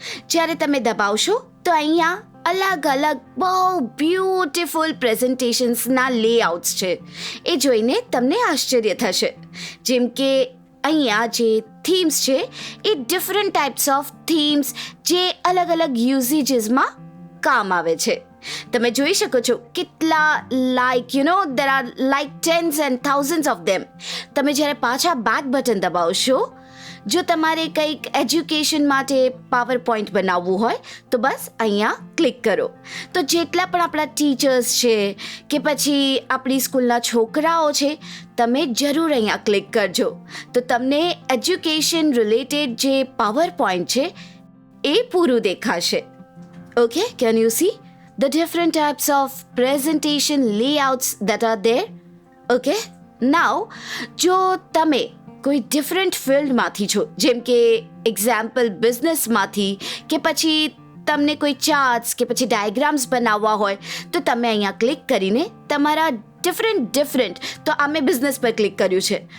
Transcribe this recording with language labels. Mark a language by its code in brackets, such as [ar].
[gu] જ્યારે તમે દબાવશો તો અહીંયા અલગ અલગ બહુ બ્યુટીફુલ પ્રેઝન્ટેશન્સના લેઆઉટ્સ છે. એ જોઈને તમને આશ્ચર્ય થશે. જેમ કે અહીંયા જે થીમ્સ છે એ ડિફરન્ટ ટાઈપ્સ ઓફ થીમ્સ જે અલગ અલગ યુઝેજીસમાં કામ આવે છે. તમે જોઈ શકો છો કેટલા [en] there are like tens and thousands of them. [gu] તમે જ્યારે પાછા બેક બટન દબાવશો, જો તમારે કંઈક એજ્યુકેશન માટે પાવર પોઈન્ટ બનાવવું હોય તો બસ અહીંયા ક્લિક કરો. તો જેટલા પણ આપણા ટીચર્સ છે કે પછી આપણી સ્કૂલના છોકરાઓ છે, તમે જરૂર અહીંયા ક્લિક કરજો તો તમને એજ્યુકેશન રિલેટેડ જે પાવર પોઈન્ટ છે એ પૂરું દેખાશે. [en] Okay, can you see the different types of presentation layouts that are there? Okay, now [gu] જો તમે કોઈ ડિફરન્ટ ફિલ્ડમાંથી છો, જેમ કે એક્ઝામ્પલ બિઝનેસમાંથી કે પછી તમને કોઈ ચાર્ટ્સ કે પછી ડાયાગ્રામ્સ બનાવવા હોય તો તમે અહીંયા ક્લિક કરીને તમારા ડિફરન્ટ તો આ મેં બિઝનેસ પર ક્લિક કર્યું છે